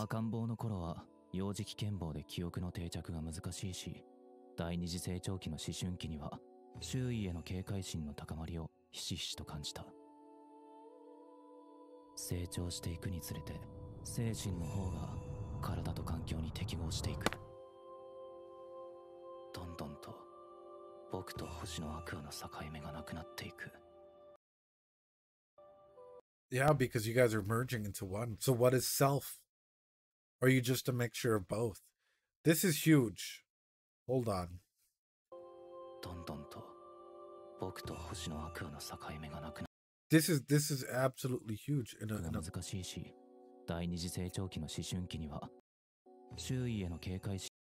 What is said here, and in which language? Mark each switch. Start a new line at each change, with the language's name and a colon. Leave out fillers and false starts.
Japanese: 赤ん坊の頃は幼児期健忘で記憶の定着が難しいし、第二次成長期の思春期には周囲への警戒心の高まりをひしひしと感じた。成長していくにつれて精神の方が体と環境に適合していく。どんどんと僕と星のアクアの境目がなくなっていく。
English: Yeah, because you guys are merging into one. So what is self? Or are you just a mixture of both? This is huge. Hold on.
Japanese: どんどんと僕と星のアクアの境目がなくなる。
English: This is absolutely huge.
Japanese: 難しいし、第二次成長期の思春期には周囲への警戒心